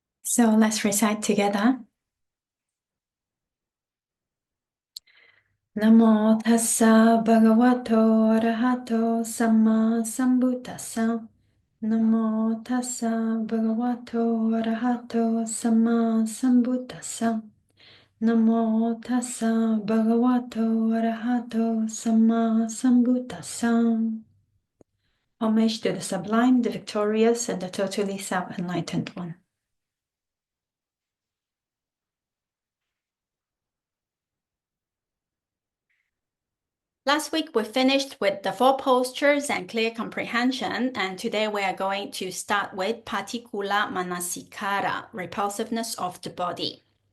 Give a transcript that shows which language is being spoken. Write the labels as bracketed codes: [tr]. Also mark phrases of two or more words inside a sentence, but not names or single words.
[en] So let's recite together. [pi] Namo tassa bhagavato arahato samma sambuddhassa. Namo tassa bhagavato arahato samma sambuddhassa. Namo tassa bhagavato arahato samma sambuddhassa. [en] Homage to the sublime, the victorious, and the totally self-enlightened one. Last week, we finished with the 4 postures and clear comprehension, and today we are going to start with Paṭikūlamanasikāra, repulsiveness of the body.